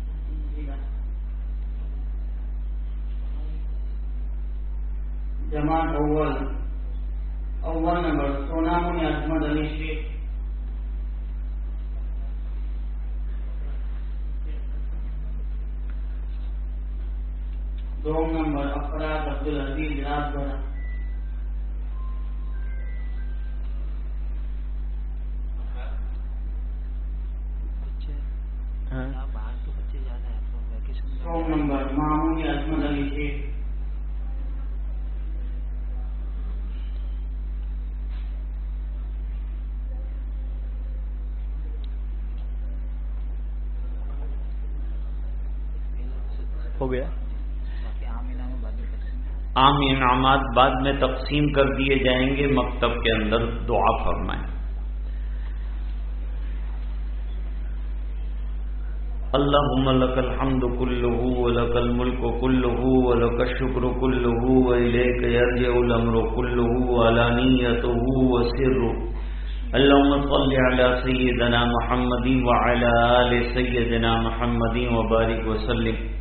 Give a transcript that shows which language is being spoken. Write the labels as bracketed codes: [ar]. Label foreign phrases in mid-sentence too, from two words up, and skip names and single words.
[ur] جماعت اول نمبر Sonamuni Ahmad Ali Sheikh. [en] Song number Afrad Abdul Aziz Rajbara. [ur] باہر تو بچے زیادہ ہیں تو ویکیشن [en] Song number Mahmoudi Ahmad Ali Sheikh. [ur] ہو گیا. باقی عام انعام بعد میں تقسیم. عام انعامات بعد میں تقسیم کر دیے جائیں گے. مکتب کے اندر دعا فرمائیں. [ar] اللهم لك الحمد كله ولك الملك كله ولك الشكر كله وإليك يرجع الأمر كله علانيته وسره. اللهم صل على سيدنا محمد وعلى آل سيدنا محمد وبارك وسلم.